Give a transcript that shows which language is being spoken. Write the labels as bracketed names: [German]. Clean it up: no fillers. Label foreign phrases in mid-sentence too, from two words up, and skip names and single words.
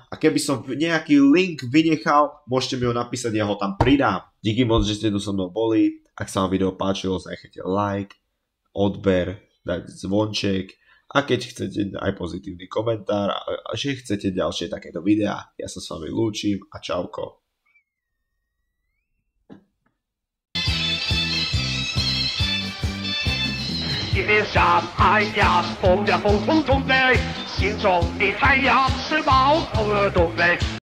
[Slovak] A keby som nejaký link vynechal, môžete mi ho napísať, ja ho tam pridám. Díky moc, že ste tu so mnou boli. Ak sa vám video páčilo, znechajte like, odber, dať zvonček. A keď chcete aj pozitívny komentár, a že chcete ďalšie takéto videá, ja sa s vami lúčim a čauko. [Chinese] 一面山海呀，风呀风风东北，心中的太阳是冒头东北。